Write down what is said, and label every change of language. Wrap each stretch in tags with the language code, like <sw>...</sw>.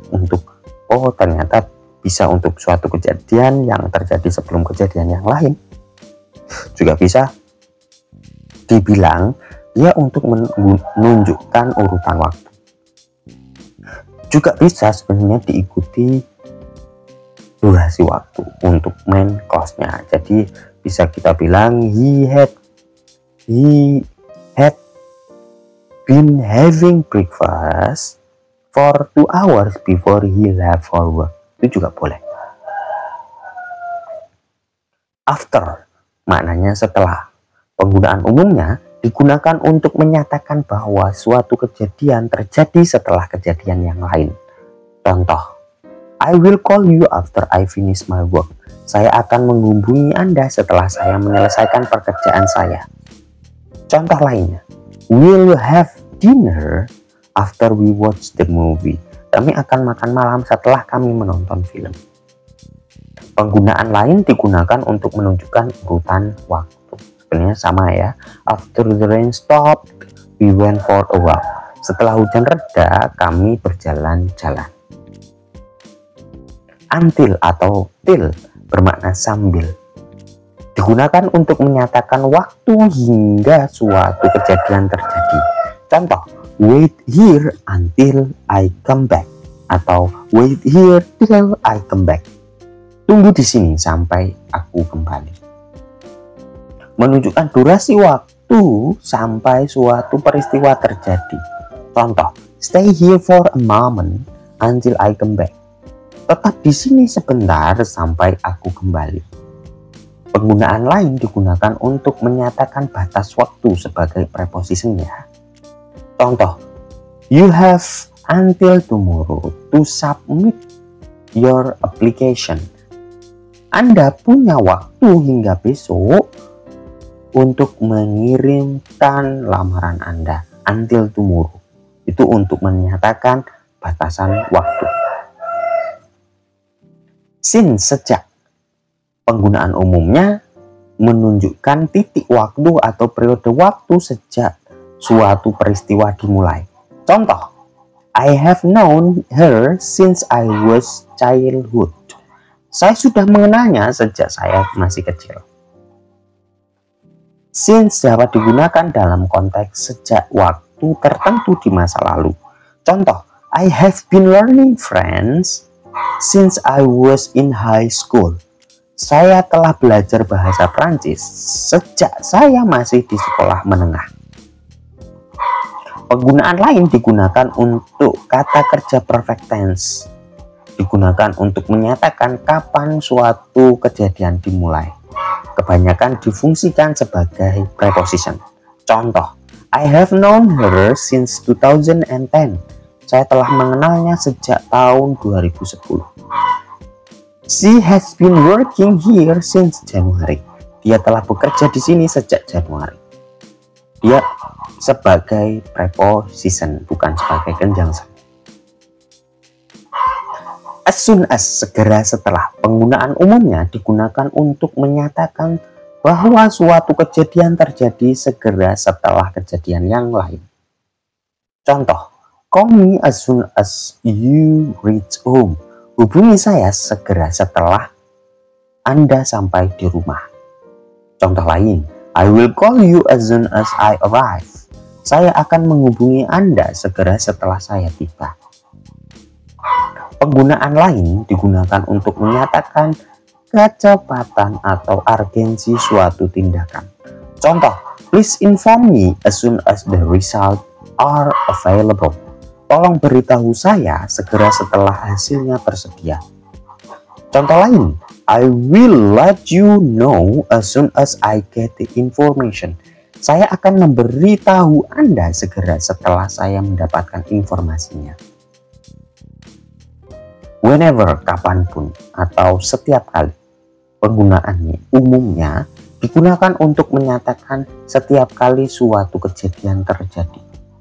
<id>Untuk, oh ternyata bisa untuk suatu kejadian yang terjadi sebelum kejadian yang lain. Juga bisa dibilang dia untuk menunjukkan urutan waktu. Juga bisa sebenarnya diikuti durasi waktu untuk main clause-nya. Jadi bisa kita bilang</id> <en>he had been having breakfast for 2 hours before he left for work.</en> <id>Itu juga boleh. After maknanya setelah. Penggunaan umumnya digunakan untuk menyatakan bahwa suatu kejadian terjadi setelah kejadian yang lain. Contoh,</id> <en>I will call you after I finish my work.</en> <id>Saya akan menghubungi Anda setelah saya menyelesaikan pekerjaan saya. Contoh lainnya,</id> <en>we'll have dinner after we watch the movie.</en> <id>Kami akan makan malam setelah kami menonton film. Penggunaan lain digunakan untuk menunjukkan urutan waktu. Sebenarnya sama ya.</id> <en>After the rain stopped, we went for a walk.</en> <id>Setelah hujan reda, kami berjalan-jalan. Until atau till bermakna sambil. Digunakan untuk menyatakan waktu hingga suatu kejadian terjadi. Contoh,</id> <en>wait here until I come back.</en> <id>Atau</id> <en>wait here till I come back.</en> <id>Tunggu di sini sampai aku kembali. Menunjukkan durasi waktu sampai suatu peristiwa terjadi. Contoh,</id> <en>stay here for a moment until I come back.</en> <id>Tetap di sini sebentar sampai aku kembali. Penggunaan lain digunakan untuk menyatakan batas waktu sebagai prepositionnya. Contoh,</id> <en>you have until tomorrow to submit your application.</en> <id>Anda punya waktu hingga besok untuk mengirimkan lamaran Anda.</id> <en>Until tomorrow.</en> <id>Itu untuk menyatakan batasan waktu. Since sejak. Penggunaan umumnya menunjukkan titik waktu atau periode waktu sejak suatu peristiwa dimulai. Contoh,</id> <en>I have known her since I was childhood.</en> <id>Saya sudah mengenalnya sejak saya masih kecil. Since dapat digunakan dalam konteks sejak waktu tertentu di masa lalu. Contoh,</id> <en>I have been learning French since I was in high school.</en> <id>Saya telah belajar bahasa Prancis sejak saya masih di sekolah menengah. Penggunaan lain digunakan untuk kata kerja perfect tense. Digunakan untuk menyatakan kapan suatu kejadian dimulai. Kebanyakan difungsikan sebagai preposition. Contoh,</id> <en>I have known her since 2010.</en> <id>Saya telah mengenalnya sejak tahun 2010.</id> <en>She has been working here since January.</en> <id>Dia telah bekerja di sini sejak Januari. Dia sebagai preposition, bukan sebagai conjunction. As soon as, segera setelah. Penggunaan umumnya digunakan untuk menyatakan bahwa suatu kejadian terjadi segera setelah kejadian yang lain. Contoh,</id> <en>call me as soon as you reach home.</en> <id>Hubungi saya segera setelah Anda sampai di rumah. Contoh lain,</id> <en>I will call you as soon as I arrive.</en> <id>Saya akan menghubungi Anda segera setelah saya tiba. Penggunaan lain digunakan untuk menyatakan kecepatan atau urgensi suatu tindakan. Contoh,</id> <en>please inform me as soon as the results are available.</en> <id>Tolong beritahu saya segera setelah hasilnya tersedia. Contoh lain,</id> <en>I will let you know as soon as I get the information.</en> <id>Saya akan memberitahu Anda segera setelah saya mendapatkan informasinya. Whenever, kapanpun, atau setiap kali. Penggunaannya umumnya digunakan untuk menyatakan setiap kali suatu kejadian terjadi.</id>